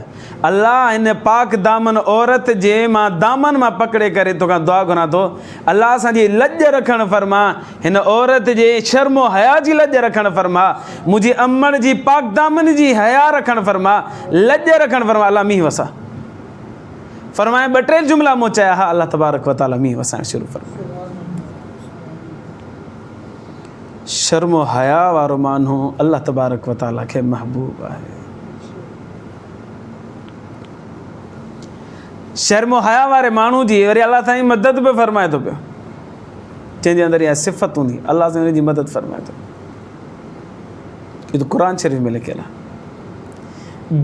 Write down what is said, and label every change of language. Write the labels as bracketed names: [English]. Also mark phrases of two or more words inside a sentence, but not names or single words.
[Sindhi] अल्लाह हिन पाक दामन औरत जे मां दामन मां पकड़े करे तोखां दुआ घुरां थो, अल्लाह असांजी लॼ रखणु फरमा, हिन औरत जे शर्म हया जी लॼ रखणु फरमा, मुंहिंजी अमड़ जी पाक दामन जी हया रखणु फरमा, लॼ रखणु फरमा। अल्लाह मींहुं वसा। फरमाए 2-3 जुमला मूं चया, हा [Arabic] الله تبارك وتعالى [Sindhi] मींहुं वसाइणु शुरू फरमाए। शर्म हया वारो माण्हू [Arabic] الله تبارك وتعالى [Sindhi] खे महबूब आहे। शर्म हया वारे माण्हू जी वरी अल्लाह साईं मदद बि फरमाए थो पियो, जंहिंजे अंदरि इहा सिफ़त हूंदी, अल्लाह साईं हुनजी मदद फरमाए थो। इहो त क़ुर शरीफ़ में लिखियलु आहे।